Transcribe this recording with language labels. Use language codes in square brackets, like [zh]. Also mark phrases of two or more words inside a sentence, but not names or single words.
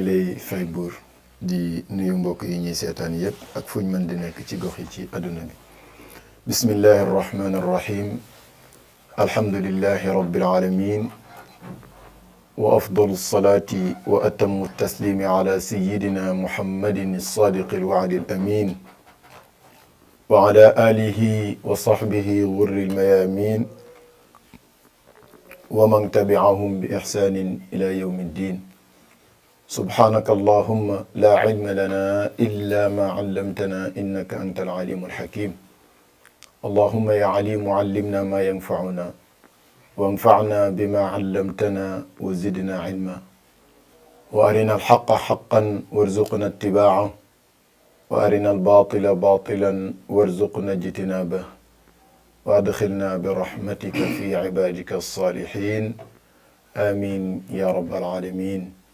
[wo] lay fay buur di nuyu mbokk yi ñuy seetaan yépp ak fuñ mën di nekk ci gox yi ci àdduna bi [ar] بسم الله الرحمن الرحيم الحمد لله رب العالمين وأفضل الصلاة وأتم التسليم على سيدنا محمد الصادق الوعد الأمين وعلى آله وصحبه غر الميامين ومن تبعهم بإحسان إلى يوم الدين سبحانك اللهم لا علم لنا إلا ما علمتنا إنك أنت العليم الحكيم اللهم يا عليم علمنا ما ينفعنا وانفعنا بما علمتنا وزدنا علما وأرنا الحق حقا وارزقنا اتباعه وأرنا الباطل باطلا وارزقنا اجتنابه وأدخلنا برحمتك في عبادك الصالحين آمين يا رب العالمين